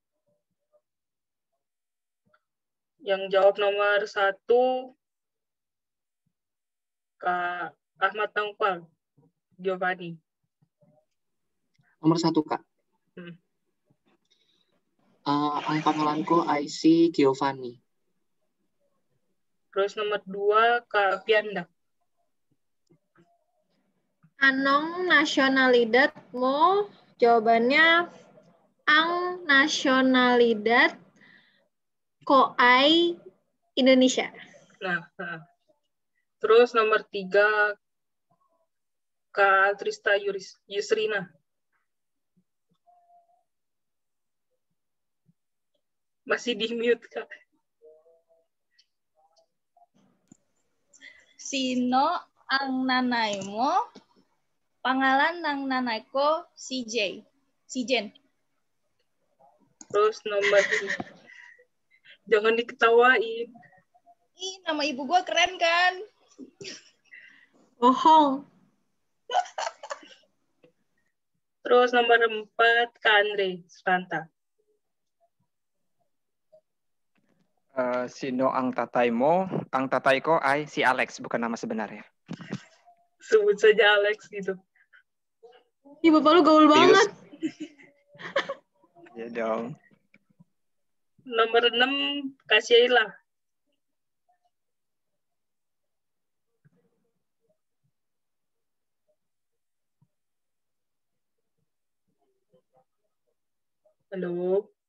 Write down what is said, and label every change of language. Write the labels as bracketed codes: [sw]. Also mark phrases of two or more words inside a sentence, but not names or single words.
[id] Yang jawab nomor 1 Kak Ahmad Tangpal Giovanni. nomor 1 Kak. [tl] Ang pangalanku IC Giovanni. [id] Terus nomor 2 Kak Pianda. [tl] Anong nasionalidad mo? Jawabannya ang nasionalidad ko ay Indonesia. [id] Nah. Terus nomor 3 Kak Trista Yusrina. Masih di mute Kak. [tl] Sino ang nanay mo? Pangalan ng nanay ko si Jen. [id] Terus nomor 3. Jangan diketawain. Ih, nama ibu gua keren kan? Bohong. Terus nomor 4 Kak Andre Sranta. [tl] Sino ang tatay mo? Ang tatay ko ay si Alex, [id] bukan nama sebenarnya. Sebut saja Alex gitu. Ih, bapak lu gaul banget. Ya dong. Nomor 6 Kak Sheila. Halo.